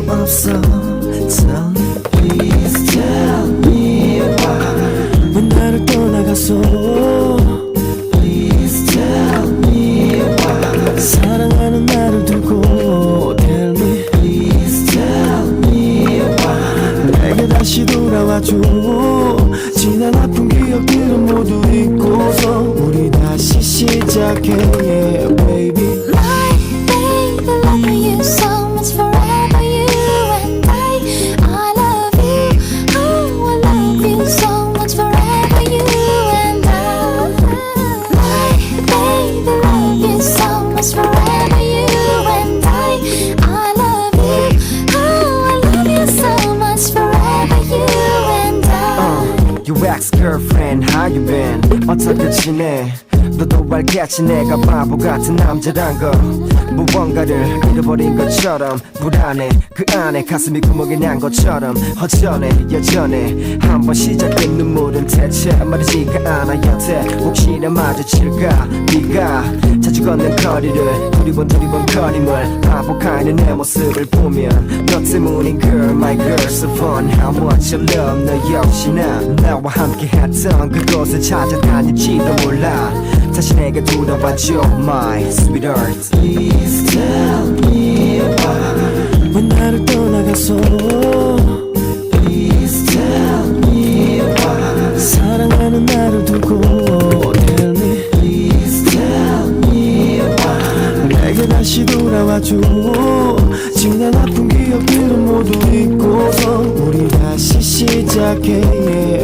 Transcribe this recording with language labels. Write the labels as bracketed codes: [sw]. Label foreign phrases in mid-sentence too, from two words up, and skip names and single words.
[ko] 없어. [en] Tell me, please tell me why. [ko] 왜 나를 떠나갔어. [en] Please tell me why. [ko] 사랑하는 나를 두고 [en] Tell me, please tell me why. [ko] 내게 다시 돌아와줘. 지난 아픈 기억들은 모두 잊고서 우리 다시 시작해, [en] yeah, baby. My baby, loving you so much forever, you and I love you. Oh, I love you so much forever, you and I. My baby, love you so much forever, you and I love you. Oh, I love you so much forever, you and I. Your ex-girlfriend, how you been? [ko] 어떻게 지내? 너도 알겠지 내가 바보 같은 남자란 거. 무언가를 잃어버린 것처럼 불안해. 그 안에 가슴이 구멍이 난 것처럼 허전해. 여전해. 한번 시작된 눈물은 대체 마르지가 않아. 여태 혹시나 마주칠까. 네가 자주 걷는 거리를 두리번 거림을 반복하는 내 모습을 보면 너 때문인 [en] girl, my girl, so fun. How much I love [ko] 너 역시나 나와 함께 했던 그곳을 찾아다닐지도 몰라. 다시 내게 돌아와줘 [en] my sweetheart. Please tell me why. [ko] 왜 나를 떠나갔어. [en] Please tell me why. [ko] 사랑하는 나를 두고 [en] Tell me, please tell me why. [ko] 내게 다시 돌아와줘. 지난 아픈 기억들은 모두 잊고서 우리 다시 시작해,